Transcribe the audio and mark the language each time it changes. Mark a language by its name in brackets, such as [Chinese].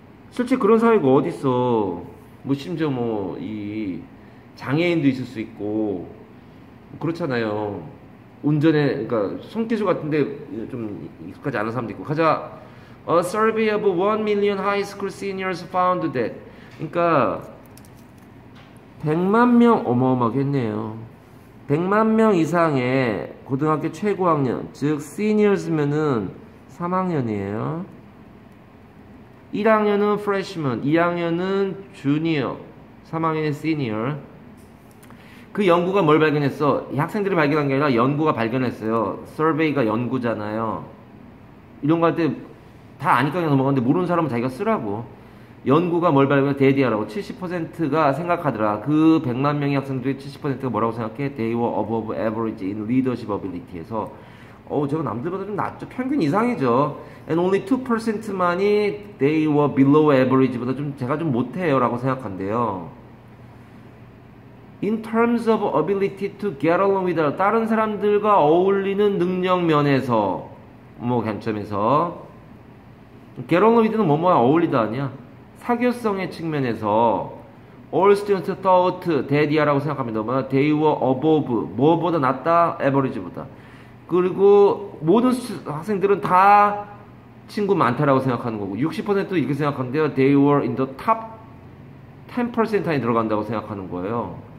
[Korean] 실제 그런 사회가 어딨어. 뭐 심지어 뭐 이 장애인도 있을 수 있고 그렇잖아요. 운전에 그러니까 손기술 같은데 좀 익숙하지 않은 사람도 있고 가자. [English] A survey of 1 million high school seniors found that [Korean] 그러니까 100만 명 어마어마하겠네요. 100만 명 이상의 고등학교 최고학년 즉 seniors면은 3학년이에요. 1학년은 freshman, 2학년은 junior, 3학년은 senior. 그 연구가 뭘 발견했어? 이 학생들이 발견한 게 아니라 연구가 발견했어요. survey가 연구잖아요. 이런 거 할 때 다 아니까 그냥 넘어가는데 모르는 사람은 자기가 쓰라고. 연구가 뭘 발견해? 대디하라고. 70%가 생각하더라. 그 100만 명의 학생들의 70%가 뭐라고 생각해? [English] They were above average in leadership ability에서 [Korean] 저거 남들보다 좀 낫죠. 평균 이상이죠. [English] And only 2%만이 they were below average보다 [Korean] 제가 좀 못해요 라고 생각한대요. [English] In terms of ability to get along with others, [Korean] 다른 사람들과 어울리는 능력 면에서 뭐 관점에서 get along with는 뭐뭐야 어울리다 아니야. 사교성의 측면에서 [English] all students thought [Korean] 대디아라고 생각합니다. [English] They were above [Korean] 뭐보다 낫다 [English] average보다. [Korean] 그리고 모든 학생들은 다 친구 많다라고 생각하는 거고 60%도 이렇게 생각하는데요. [English] They were in the top 10% [Korean] 안에 들어간다고 생각하는 거예요.